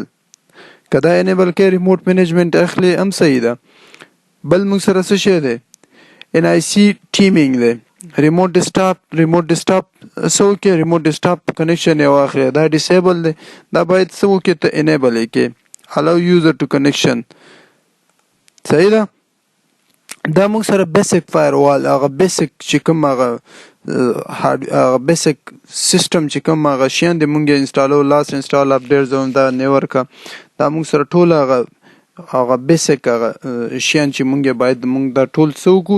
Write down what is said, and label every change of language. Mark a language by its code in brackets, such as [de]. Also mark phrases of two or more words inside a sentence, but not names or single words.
[ps] که دا انیبل کې [en] remote management [ps] اخلي هم صحیح ده. بل موږ سره څه شی دی؟ [en] NIC teaming [ps] دی. [en] remote desktop [ps] څه وکړي؟ [en] remote desktop connection [ps] یې واخلي. دا ډیسیبل دی. دا باید څه وکړي؟ ته انیبل یې کې. [en] allow user to connection. [ps] صحیح ده. دا موږ سره [en] basic firewall [ps] هغه بیسک چې کوم هغه [en] basic system [ps] چې کوم هغه شیان دي موږ یې انسټالو [en] last install update [ps] زون دا نه ورکه. دا موږ سره ټول هغه بیسک هغه شیان چې موږ باید موږ دا ټول څه وکړو؟